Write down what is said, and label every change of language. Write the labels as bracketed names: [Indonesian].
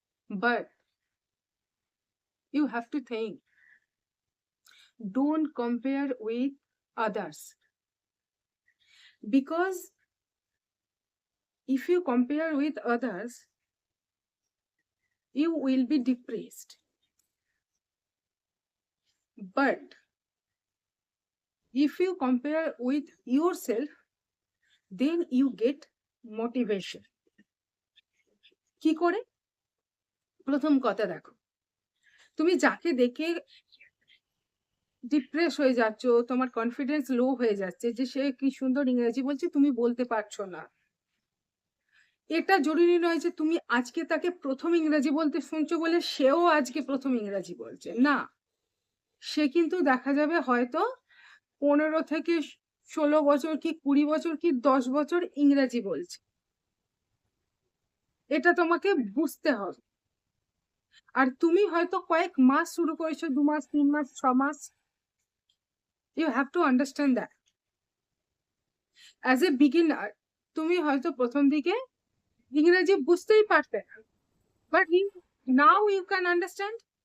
[English] But you have to think, don't compare with others, because if you compare with others you will be depressed, but if you compare with yourself then you get motivation. [Bangla] কি করে? প্রথম কথা দেখো, তুমি যাকে দেখে depress হয়ে যাচ্ছ, তোমার কনফিডেন্স লো হয়ে যাচ্ছে যে সে কি সুন্দর ইংরেজি বলছে, তুমি বলতে পারছো না, এটা জরুরি নয় যে তুমি আজকে তাকে প্রথম ইংরেজি বলতে শুনছো বলে সেও আজকে প্রথম ইংরেজি বলছে না। সে কিন্তু দেখা যাবে হয়তো 15 থেকে 16 বছর কি 20 বছর কি 10 বছর ইংরেজি বলছে। এটা তোমাকে বুঝতে হবে। আর তুমি হয়তো কয়েক মাস শুরু করেছো, 2 মাস, 3 মাস, 6 মাস। [English] You have to understand that. As a beginner, [Bangla] তুমি হয়তো প্রথম দিকে ইংরেজি বুঝতেই পারতে না। [English] But now you can understand.